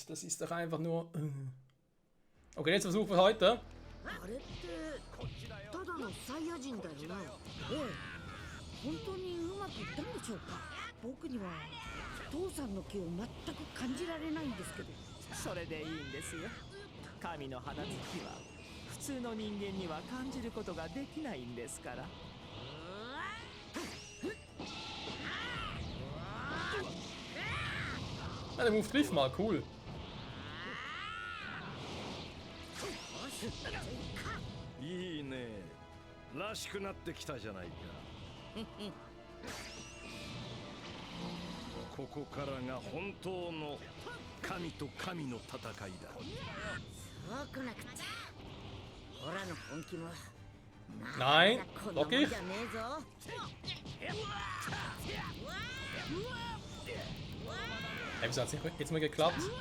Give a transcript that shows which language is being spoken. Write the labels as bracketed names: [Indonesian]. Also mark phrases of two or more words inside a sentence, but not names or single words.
[German] Das ist doch einfach nur... Okay, jetzt versuchen wir heute. [Japanese] あれってただのサイヤ人だよなええ本当にうまくいったんでしょうか僕には父さんの気を全く感じられないんですけどそれでいいんですよ。神の放つ気は普通の人間には感じることができないんですから。 [German] Ja, der Move trifft mal, cool. Ne, [Japanese] らしくなってきたじゃないか。ここからが本当の神と神の戦いだ。そうくなくちゃオラの本気も [German] Nein, [Japanese] こんなもん [German] lockig. [Japanese] じゃねえぞ [German] Hey, wieso hat's jetzt mal geklappt?